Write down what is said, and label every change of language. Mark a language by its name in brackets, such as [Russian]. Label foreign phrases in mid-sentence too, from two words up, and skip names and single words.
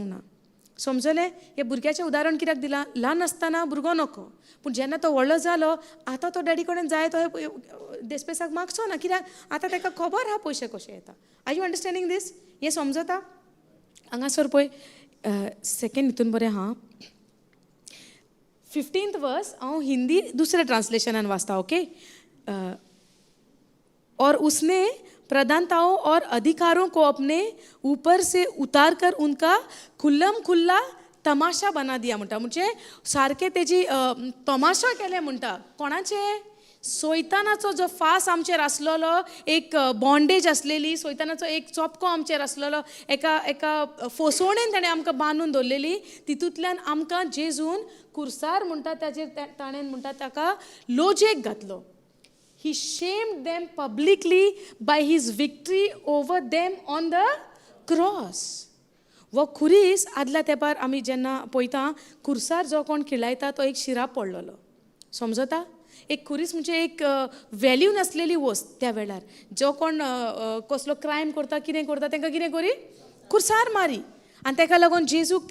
[Konkani] ना समजलें हे भुरग्याचें उदाहरण कित्याक दिलां ल्हान आसतना भुरगो नकळो पूण जेन्ना तो व्हडलो जालो आतां तो डॅडी कडेन जाय तो देस्पेसाक मागचो ना कित्याक आतां ताका खबर आहा पयशे कशे येता [English] Are you understanding this [Konkani] हें समजता हांगासर पळय सेकेंड हितून बरें आहा 15th वर्स हांव हिंदी दुसऱ्या ट्रांसलेशनान वाचता ओके [Hindi] और उसने प्रधानताओं और अधिकारों को अपने ऊपर से उतार कर उनका खुल्लम खुल्ला तमाशा बना [Konkani] दिया म्हणटा म्हणजे सारकें तेजी तमाशा केले म्हणटा कोणाचे सैतानाचो जो फास आमचेर आसलेलो एक बॉन्डेज आसलेली सैतानाचो एक चोपको आमचेर आसलेलो एका फसवणेन ताणें आमकां बांदून दवरलेली तितूंतल्यान आमकां जेजून कुर्सार म्हणटा ताचेर ताणें म्हणटा ताका लोजेक घातलो [English] He shamed them publicly by his victory over them on the cross. [Konkani] वो खुरीस आदल्या तेंपार आमी जेन्ना पळयता कुर्सार जो कोण खिलायता तो एक शिराप पडलेलो समजता एक खुरीस म्हणजे एक व्हॅल्यू नासलेली वस्त त्या वेळार जो कोण कसलो क्रायम करता कितें करता तांकां कितें करी कुर्सार मारी आनी ताका लागून जेजूक ते